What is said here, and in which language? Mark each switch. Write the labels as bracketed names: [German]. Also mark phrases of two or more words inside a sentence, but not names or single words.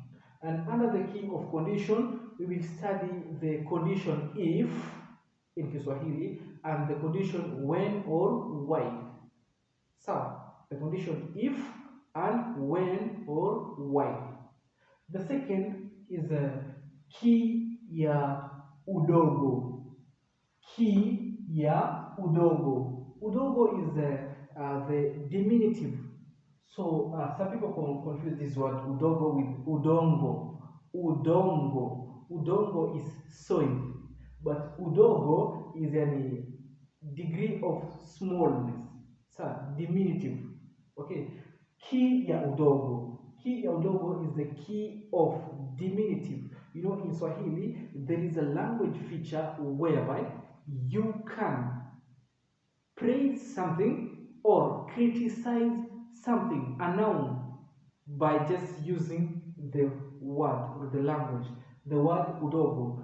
[English] And under the key of condition, we will study the condition if in Kiswahili and the condition when or why. So, the condition if and when or why. The second is a [Swahili] ki ya udogo. Ki ya udogo. [English] Udogo is the diminutive. So some people confuse this word udogo with udongo. Udongo. Udongo is soil, but udogo is a degree of smallness. So diminutive. [Swahili] Okay. Ki ya udogo. Ki ya udogo [English] is the key of diminutive. You know, in Swahili, there is a language feature whereby you can praise something or criticize something, a noun, by just using the word or the language, the word udogo.